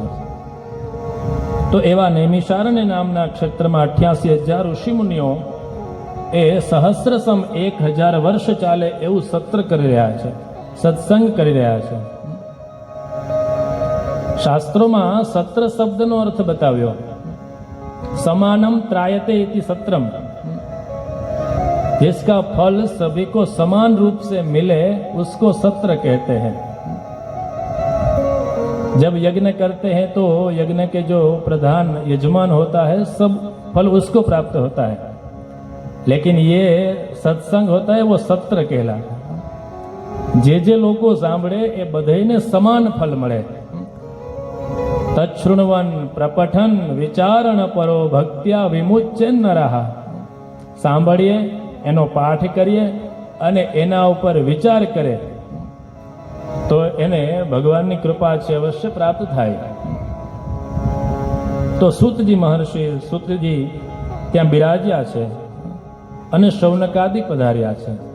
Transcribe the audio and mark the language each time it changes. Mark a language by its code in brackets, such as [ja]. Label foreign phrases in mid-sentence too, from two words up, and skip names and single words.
[gu] તો એવા નૈમિષારણ્ય નામના ક્ષેત્રમાં 88,000 ઋષિમુનિઓ એ સહસ્રસમ 1,000 વર્ષ ચાલે એવું સત્ર કરી રહ્યા છે, સત્સંગ કરી રહ્યા છે. શાસ્ત્રોમાં સત્ર શબ્દનો અર્થ બતાવ્યો. [sa] समानम त्रायते इति सत्रम, [hi] जिसका फल सभी को समान रूप से मिले उसको सत्र कहते हैं. जब यज्ञ करते हैं तो यज्ञ के जो प्रधान यजमान होता है सब फल उसको प्राप्त होता है, लेकिन ये सत्संग होता है वो सत्र कहला. [gu] જે લોકો સાંભળે એ બધાયને સમાન ફળ મળે. [sa] तच्छृण्वन् प्रपठन् विचारण परो भक्त्या विमुच्य नरः. [gu] સાંભળીએ, એનો પાઠ કરીએ અને એના ઉપર વિચાર કરે તો એને ભગવાનની કૃપા છે અવશ્ય પ્રાપ્ત થાય. તો સૂતજી મહર્ષિ સૂતજી ત્યાં બિરાજ્યા છે અને શૌનકાદિ પધાર્યા છે.